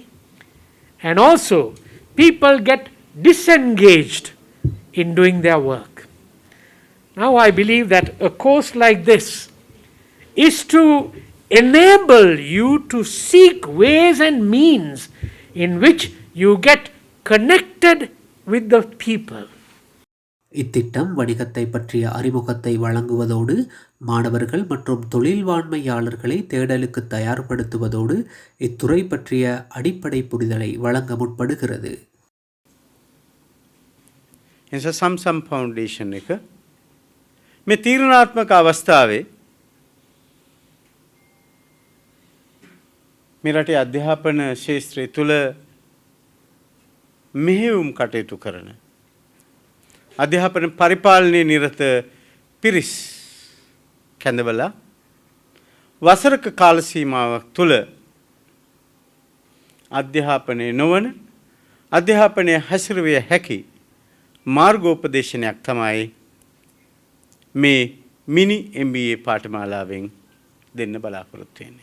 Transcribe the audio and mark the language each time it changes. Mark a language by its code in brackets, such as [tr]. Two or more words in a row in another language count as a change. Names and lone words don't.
[en] And also, people get disengaged in doing their work. Now, I believe that a course like this is to enable you to seek ways and means in which you get connected with the people. [ta] இத்திட்டம் வணிகத்தை பற்றிய அறிமுகத்தை வழங்குவதோடு மாணவர்கள் மற்றும் தொழில்வாண்மையாளர்களை தேடலுக்கு தயார்படுத்துவதோடு இத்துறை பற்றிய அடிப்படை புரிதலை வழங்க முற்படுகிறது. [si] සම්සම් ෆවුන්ඩේෂන් එක මේ තීරණාත්මක අවස්ථාවේ මේ රටේ අධ්‍යාපන ශාස්ත්‍රය තුළ මෙහෙයුම් කටයුතු කරන අධ්‍යාපන පරිපාලනයේ නිරත පිරිස් කැඳවලා වසරක කාල සීමාවක් තුළ අධ්‍යාපනය නොවන අධ්‍යාපනය හැසිරවිය හැකි මාර්ගෝපදේශනයක් තමයි මේ මිනි MBA පාඨමාලාවෙන් දෙන්න බලාපොරොත්තු වෙන්නේ.